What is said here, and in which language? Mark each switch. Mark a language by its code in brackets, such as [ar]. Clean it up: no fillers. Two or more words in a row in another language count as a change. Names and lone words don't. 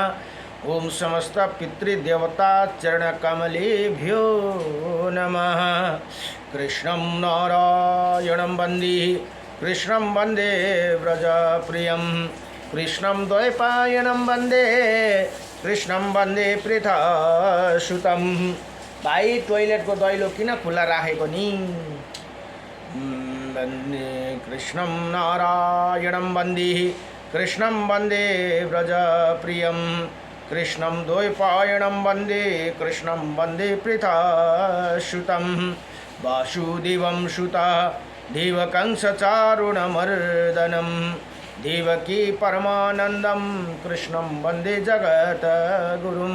[sa] ओम समस्त पितृदेवता चरणकमलेभ्यो नमः। कृष्णं नारायणं वन्दे कृष्णं वन्दे व्रजप्रियं कृष्णं द्वैपायनं वन्दे कृष्णं वन्दे पृथासुतं। [ne] भाइ टोइलेटको दैलो किन खुला राखेको नि? [sa] वन्दे कृष्णं नारायणं वन्दे कृष्णं वन्दे व्रजप्रियं कृष्णं द्वैपायनं वन्दे कृष्णं वन्दे पृथासुतं। वासुदेवं सुता देवकंसचारुणमर्दनं देवकी परमानन्दं कृष्णं वन्दे जगद्गुरुं।